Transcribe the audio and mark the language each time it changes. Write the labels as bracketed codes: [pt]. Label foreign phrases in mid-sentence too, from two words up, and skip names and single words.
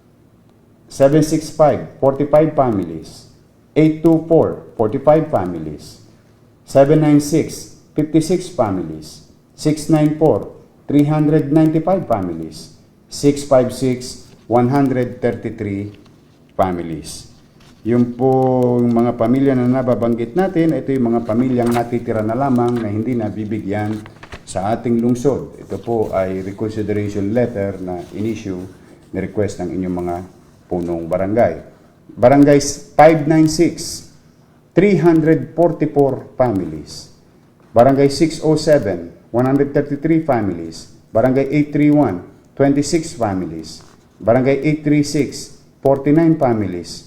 [en] 765, 45 families. 824, 45 families. 796, 56 families. 694, 395 families. 656, 133 families. [tl] Yung po mga pamilya na nababanggit natin, ito yung mga pamilyang natitira na lamang na hindi nabibigyan sa ating lungsod. Ito po ay [en] reconsideration letter [tl] na in-issue na request ng inyong mga punong barangay. [en] Barangay 596, 344 families. Barangay 607, 133 families. Barangay 831, 26 families. Barangay 836, 49 families.